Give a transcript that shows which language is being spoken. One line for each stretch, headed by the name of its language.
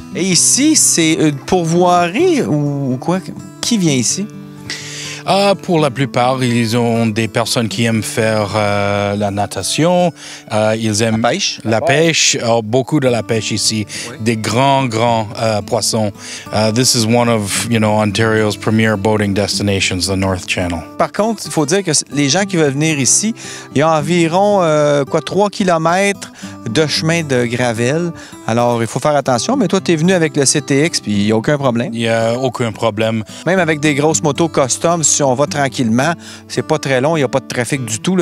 French: Et ici, c'est une pourvoirie ou quoi? Qui vient ici? Pour la plupart, ils ont des personnes qui aiment faire la natation. Ils aiment la pêche. Beaucoup de la pêche ici. Oui. Des grands poissons.
English: This is one of, Ontario's premier boating destinations, the North Channel.
French: Par contre, il faut dire que les gens qui veulent venir ici, il y a environ 3 kilomètres de chemin de gravel. Alors, il faut faire attention. Mais toi, tu es venu avec le CTX, puis il n'y a aucun problème. Il n'y a aucun problème. Même avec des grosses motos custom, si on va tranquillement, c'est pas très long, il n'y a pas de trafic du tout.